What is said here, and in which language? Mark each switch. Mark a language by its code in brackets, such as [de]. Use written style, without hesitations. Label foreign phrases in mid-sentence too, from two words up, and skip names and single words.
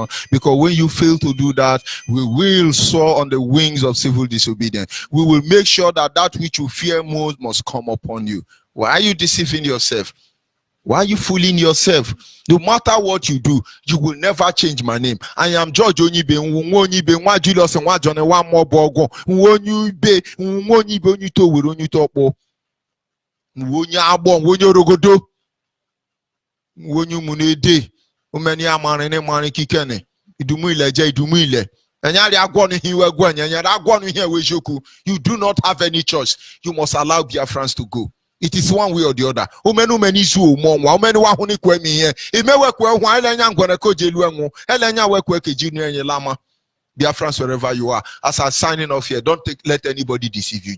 [en] Because when you fail to do that, we will soar on the wings of civil disobedience. We will make sure that that which you fear most must come upon you. Why are you deceiving yourself? Why are you fooling yourself? No matter what you do, you will never change my name. I am George Onyibe, Onyibe, Nwa Julius, Nwa John, Nwa Mobogo, Onyibe, Onyibe, Onyito, Onyitopo, Onyabo, Onyorogodo, Onyumunede, Umeni Amarene, Mani Kikene, Idumuile, Idumuile. You do not have any choice. You must allow Biafrans to go. It is one way or the other. Biafrans, wherever you are, as I'm signing off here, don't let anybody deceive you.